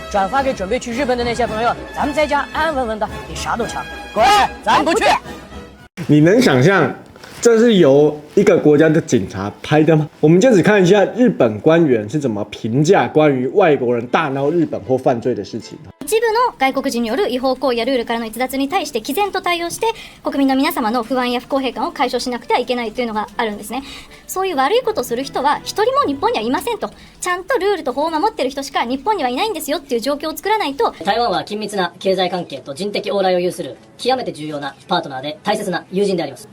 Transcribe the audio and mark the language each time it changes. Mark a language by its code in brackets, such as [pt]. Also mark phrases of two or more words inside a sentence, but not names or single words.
[zh] 转发给准备去日本的那些朋友，咱们在家安安稳稳的，比啥都强。滚，咱不去。你能想象这是由一个国家的警察拍的吗？我们就只看一下日本官员是怎么评价关于外国人大闹日本或犯罪的事情。 [ja] 一部の外国人による違法行為やルールからの逸脱に対して毅然と対応して国民の皆様の不安や不公平感を解消しなくてはいけないというのがあるんですね。そういう悪いことをする人は一人も日本にはいませんと、ちゃんとルールと法を守っている人しか日本にはいないんですよっていう状況を作らないと。台湾は緊密な経済関係と人的往来を有する極めて重要なパートナーで大切な友人であります。